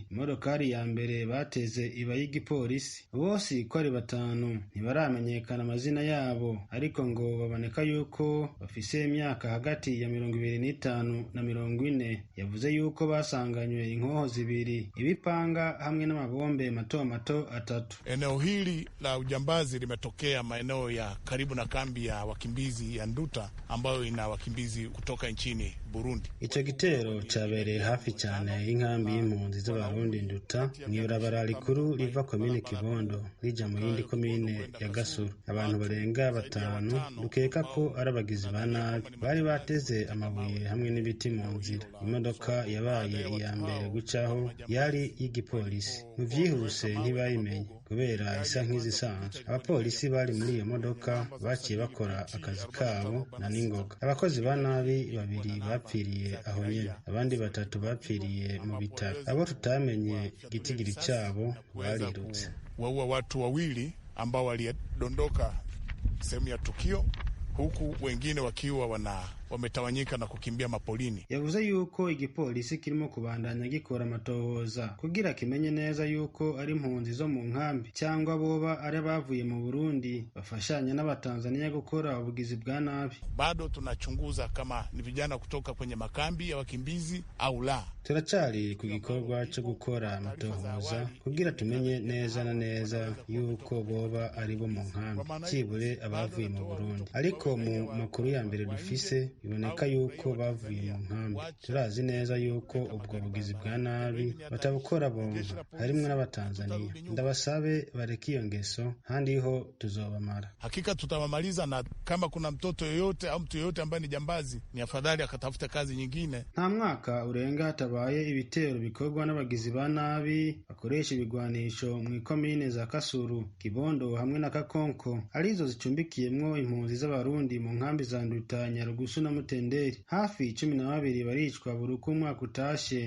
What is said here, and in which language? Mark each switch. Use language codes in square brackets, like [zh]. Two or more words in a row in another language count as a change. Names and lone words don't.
[rn] Imodokari ya mbere bateze iba y'igipolisi. Bose ko ari 5 ntibaramenyekana amazina yabo, ariko ngo baboneka yuko bafise imyaka hagati ya 25 na 40. Yavuze yuko basanganywe inkoho zibiri, ibipanga hamwe n'amabombe mato mato 3. [sw] Eneo hili la ujambazi limetokea maeneo ya karibu na kambi ya wakimbizi ya Nduta ambayo ina wakimbizi kutoka nchini Burundi. [rn] Ico gitero cabereye hafi cyane y'inkambi y'impunzi z'abarundi Nduta mw'ibarabara rikuru riva komine Kibondo rija mu yindi komine ya Gasuru. Abantu barenga 5 dukeka ko ari abagizi ba nabi bari bateze amabuye hamwe n'ibiti mu nzira. Imodoka yabaye iya mbere gucaho yari y'igipolisi. Mu vyihuse ntibayimenye kubera isa nk'izisanzwe. Abapolisi bari muri iyo modoka baciye bakora akazi kabo na ningoga. Abakozi ba nabi 2 bapfiriye aho nyene, abandi 3 bapfiriye mu bitaro. Abo tutamenye gitigiri cyabo barirutse. [sw] Waua watu 2 ambao walidondoka sehemu ya tukio, huku wengine wakiwa wametawanyika na kukimbia mapolini. [rn] Yavuze yuko igipolisi kirimo kubandanya gikora amatohoza kugira kimenye neza yuko ari impunzi zo mu nkambi cyangwa boba ari bavuye mu Burundi bafashanya n'abatanzania gukora ubugizi bwa nabi. [sw] Bado tunachunguza kama ni vijana kutoka kwenye makambi ya wakimbizi au la. [rn] Turacari ku gikorwa cyo gukora amatohoza kugira tumenye neza na neza yuko boba ari bo mu nkambi kibure abavuye mu Burundi. Ariko mu makuru ya mbere dufise biboneka yuko bavuye mu nkambi. Turazi neza yuko ubwo bugizi bwa nabi batabukora bomba, harimwo n'abatanzania. Ndabasabe bareke iyo ngeso, handi ho tuzobamara. [sw] Hakika tutawamaliza, na kama kuna mtoto yoyote au mtu yoyote ambaye ni jambazi, ni afadhali akatafuta kazi nyingine. [rn] Nta mwaka urenga hatabaye ibitero bikorwa n'abagizi ba nabi bakoresha ibigwanisho mu ikomine za Kasuru, Kibondo hamwe na Kakonko, arizo zicumbikiyemwo impunzi z'abarundi mu nkambi za Nduta, Nyarugusu na Mutenderi. Hafi 12 baricwa buri uko umwaka utashe.